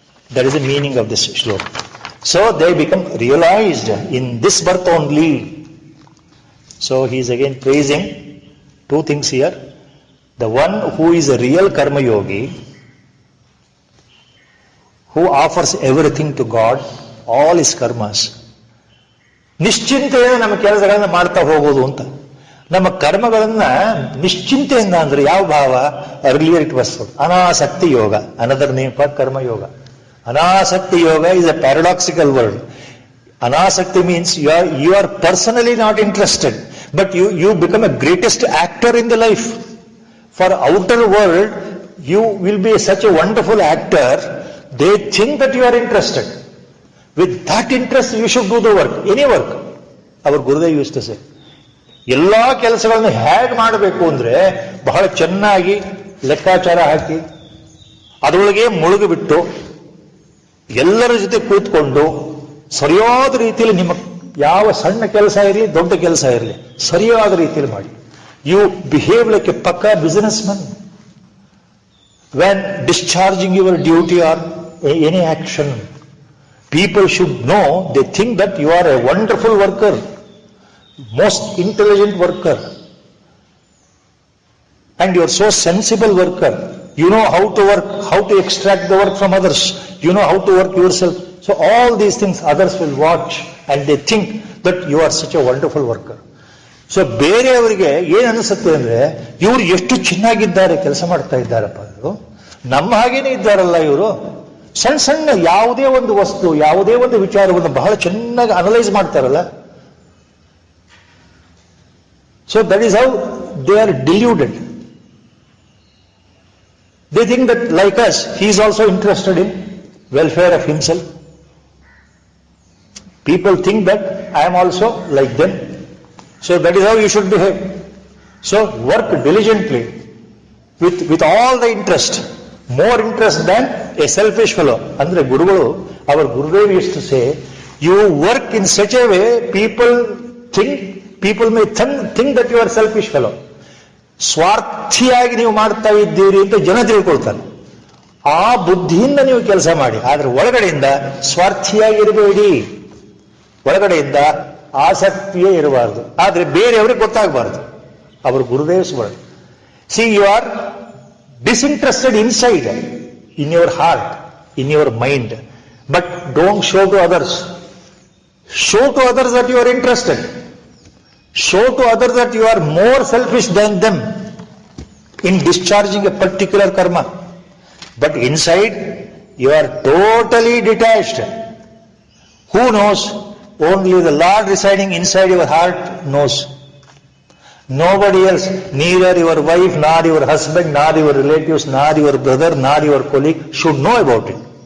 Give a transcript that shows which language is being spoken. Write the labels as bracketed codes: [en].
[en] That is the meaning of this shloka. So they become realized in this birth only. So he is again praising two things here. The one who is a real karma yogi, who offers everything to God, all his karmas. [kn] ನಿಶ್ಚಿಂತೆಯಿಂದ ನಮ್ಮ ಕೆಲಸಗಳನ್ನ ಮಾಡ್ತಾ ಹೋಗೋದು ಅಂತ. ನಮ್ಮ ಕರ್ಮಗಳನ್ನ ನಿಶ್ಚಿಂತೆಯಿಂದ ಅಂದ್ರೆ ಯಾವ ಭಾವ? [en] Earlier it was anasakti yoga, another name for karma yoga. Anasakti yoga is a paradoxical word. Anasakti means you are personally not interested, but you become a greatest actor in the life. For outer world, you will be such a wonderful actor. They think that you are interested. With that interest, you should do the work, any work. Our Gurudev used to say, [kn] ಎಲ್ಲಾ ಕೆಲಸಗಳನ್ನು ಹೇಗೆ ಮಾಡಬೇಕು ಅಂದ್ರೆ ಬಹಳ ಚೆನ್ನಾಗಿ ಲೆಕ್ಕಾಚಾರ ಹಾಕಿ ಅದರೊಳಗೆ ಮುಳುಗಿಬಿಟ್ಟು ಎಲ್ಲರ ಜೊತೆ ಕೂತ್ಕೊಂಡು ಸರಿಯಾದ ರೀತಿಯಲ್ಲಿ ನಿಮ್ಮ ಯಾವ ಸಣ್ಣ ಕೆಲಸ ಇರಲಿ ದೊಡ್ಡ ಕೆಲಸ ಇರಲಿ ಸರಿಯಾದ ರೀತಿಯಲ್ಲಿ ಮಾಡಿ. [en] You behave like a ಪಕ್ಕಾ businessman. When discharging your duty or any action, people should know, they think that you are a wonderful worker, most intelligent worker, and you are so sensible worker. You know how to work, how to extract the work from others. You know how to work yourself. So all these things others will watch and they think that you are such a wonderful worker. [kn] So ಬೇರೆಯವರಿಗೆ ಏನ್ ಅನಿಸುತ್ತೆ ಅಂದ್ರೆ ಇವರು ಎಷ್ಟು ಚೆನ್ನಾಗಿದ್ದಾರೆ, ಕೆಲಸ ಮಾಡ್ತಾ ಇದ್ದಾರಪ್ಪ, ಇವರು ನಮ್ಮ ಹಾಗೇನೆ ಇದ್ದಾರಲ್ಲ ಇವರು. ಸಣ್ಣ ಸಣ್ಣ ಯಾವುದೇ ಒಂದು ವಸ್ತು, ಯಾವುದೇ ಒಂದು ವಿಚಾರವನ್ನು ಬಹಳ ಚೆನ್ನಾಗಿ ಅನಲೈಸ್ ಮಾಡ್ತಾರಲ್ಲ. [en] So that is how they are deluded. They think that like as he is also interested in welfare of himself. People think that I am also like them. So that is how you should behave. So work diligently with all the interest, more interest than a selfish fellow. Andre Gurugalu, our Gurudev used to say, you work in such a way people may think that you are selfish fellow. [kn] ಸ್ವಾರ್ಥಿಯಾಗಿ ನೀವು ಮಾಡ್ತಾ ಇದ್ದೀರಿ ಅಂತ ಜನ ತಿಳ್ಕೊಳ್ತಾರೆ. ಆ ಬುದ್ಧಿಯಿಂದ ನೀವು ಕೆಲಸ ಮಾಡಿ, ಆದ್ರೆ ಒಳಗಡೆಯಿಂದ ಸ್ವಾರ್ಥಿಯಾಗಿರಬೇಡಿ. ಒಳಗಡೆಯಿಂದ ಆಸಕ್ತಿಯೇ ಇರಬಾರದು, ಆದ್ರೆ ಬೇರೆಯವ್ರಿಗೆ ಗೊತ್ತಾಗಬಾರದು. ಅವರು ಗುರುದೇವ್ ಸ್ಮರಣೆ. [en] See you are disinterested inside, in your heart, in your mind, but don't show to others. Show to others that you are interested. Show to others that you are more selfish than them in discharging a particular karma. But inside, you are totally detached. Who knows? Only the Lord residing inside your heart knows. Nobody else, neither your wife, nor your husband, nor your relatives, nor your brother, nor your colleague should know about it.